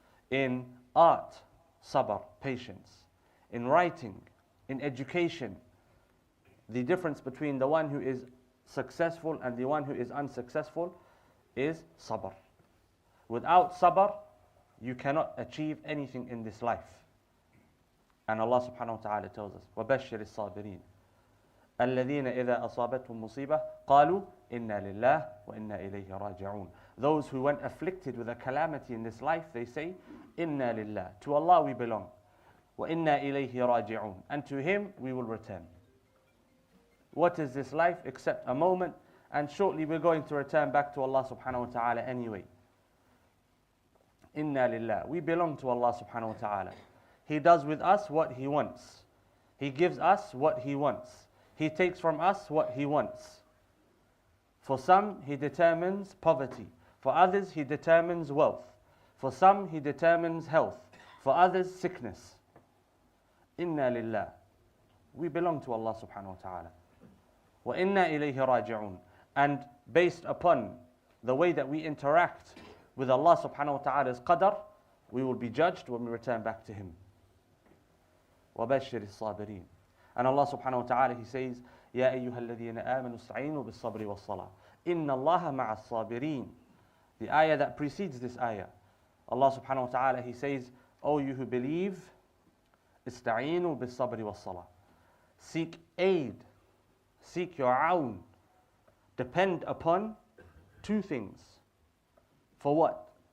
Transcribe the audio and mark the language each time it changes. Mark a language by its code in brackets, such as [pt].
[en] In art, sabr, patience. In writing, in education, the difference between the one who is successful and the one who is unsuccessful is sabr. Without sabr, you cannot achieve anything in this life. And Allah subhanahu wa ta'ala tells us, [ar] وَبَشِّرِ الصَّابِرِينَ الَّذِينَ إِذَا أَصَابَتْهُم مُصِيبَةٌ قَالُوا إِنَّا لِلَّهِ وَإِنَّا إِلَيْهِ رَاجِعُونَ. [en] Those who went afflicted with a calamity in this life, they say, [ar] إِنَّا لِلَّهِ. [en] To Allah we belong. [ar] وَإِنَّا إِلَيْهِ رَاجِعُونَ. [en] And to Him we will return. What is this life except a moment? And shortly we're going to return back to Allah subhanahu wa ta'ala anyway. [ar] Inna lillah. [en] We belong to Allah subhanahu wa ta'ala. He does with us what He wants. He gives us what He wants. He takes from us what He wants. For some, He determines poverty. For others, He determines wealth. For some, He determines health. For others, sickness. [ar] Inna lillah. [en] We belong to Allah subhanahu wa ta'ala. [ar] Wa inna ilayhi raji'un. [en] And based upon the way that we interact with Allah subhanahu wa ta'ala's qadr, we will be judged when we return back to Him. [ar] وَبَشِّرِ الصَّابِرِينَ. [en] And Allah subhanahu wa ta'ala, He says, [ar] يَا أَيُّهَا الَّذِينَ آمَنُوا اسْتَعِينُوا بِالصَّبْرِ وَالصَّلَاةِ إِنَّ اللَّهَ مَعَ الصَّابِرِينَ. [en] The ayah that precedes this ayah, Allah subhanahu wa ta'ala, He says, O you who believe, [ar] اسْتَعِينُوا بِالصَّبْرِ وَالصَّلَاةِ. [en] Seek aid, seek your awn, depend upon two things. For what?